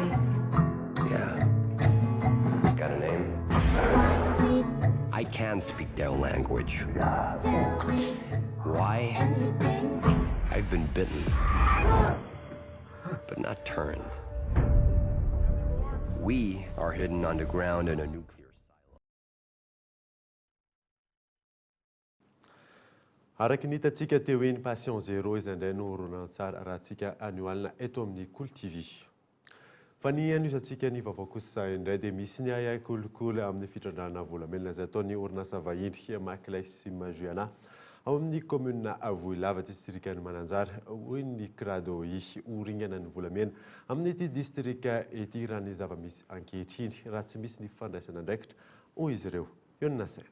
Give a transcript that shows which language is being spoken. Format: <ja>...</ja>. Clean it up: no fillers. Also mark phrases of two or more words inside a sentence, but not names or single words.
<en>Yeah. Got a name? I can speak their language. Why? I've been bitten, but not turned. We are hidden underground in a nuclear silo.</en> <mg>Araka ny hitantsika teo eny Passion Zero izay indray no horonan-tsara raha tsika anioalina eto amin'ny Cool TV. Fa ny anisantsika ny vaovao kosa indray dia misy ny ayay kolikoly amin'ny fitrandrahana volamena izay ataon'ny orinasa vahiny Maclay sy Magiana ao amin'ny commune Voilava district-ny Mananjary hoy ny Kradoi oringana ny volamena amin'ity distrika ity raha ny zava-misy ankehitriny raha tsy misy ny fandraisana andraikitra hoy izy ireo eo ny nasaina.</mg>